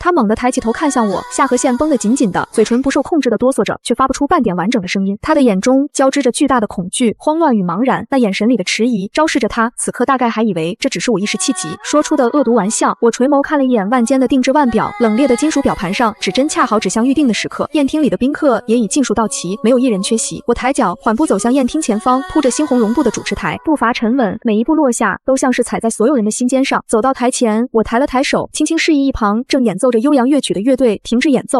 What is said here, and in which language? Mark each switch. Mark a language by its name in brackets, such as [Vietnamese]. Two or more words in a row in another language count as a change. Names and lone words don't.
[Chinese] 她猛地抬起頭看向我，下頜線繃得緊緊的，嘴唇不受控制地哆嗦着，卻發不出半點完整的聲音。她的眼中交織着巨大的恐懼、慌亂與茫然，那眼神裡的遲疑昭示着她此刻大概還以為這只是我一時氣急說出的惡毒玩笑。我垂眸看了一眼腕間的定制腕表，冷冽的金屬表盤上指針恰好指向預定的時刻。宴廳裡的賓客也已盡數到齊，沒有一人缺席。我抬腳緩步走向宴廳前方鋪着猩紅絨布的主持台，步伐沉穩，每一步落下都像是踩在所有人的心尖上。走到台前，我抬了抬手，輕輕示意一旁正演奏着悠揚樂曲的樂隊停止演奏。